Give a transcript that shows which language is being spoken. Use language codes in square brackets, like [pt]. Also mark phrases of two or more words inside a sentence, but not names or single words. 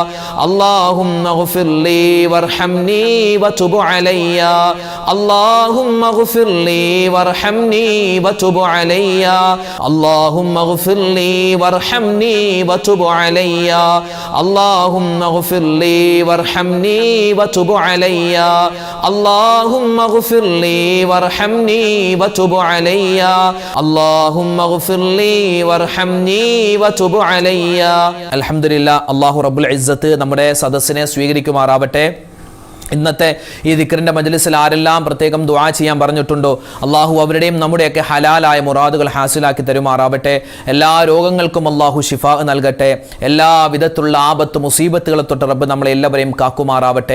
[ar] اللهم اغفر لي وارحمني وتب علي اللهم اغفر لي وارحمني وتب علي اللهم اغفر لي وارحمني وتب علي اللهم اغفر لي وارحمني وتب علي اللهم اغفر لي وارحمني وتب علي اللهم اغفر لي وارحمني وتب علي അൽഹംദുലില്ലാ. الله رب العزة [ml] നമ്മുടെ സദസ്സിനെ സ്വീകരിക്കുമാറാവട്ടെ. ഇന്നത്തെ ഈ ദിക്റിന്റെ മജ്ലിസിൽ ആരെല്ലാം പ്രത്യേകം ദുആ ചെയ്യാൻ പറഞ്ഞിട്ടുണ്ടോ അള്ളാഹു അവരുടെയും നമ്മുടെയൊക്കെ ഹലാലായ മുറാദുകൾ ഹാസിലാക്കി തരുമാറാവട്ടെ. എല്ലാ രോഗങ്ങൾക്കും അള്ളാഹു ശിഫാ നൽകട്ടെ. എല്ലാ വിധത്തിലുള്ള ആപത്ത് മുസീബത്തുകളെ തൊട്ട് റബ്ബ് നമ്മളെ എല്ലാവരെയും കാക്കുമാറാവട്ടെ.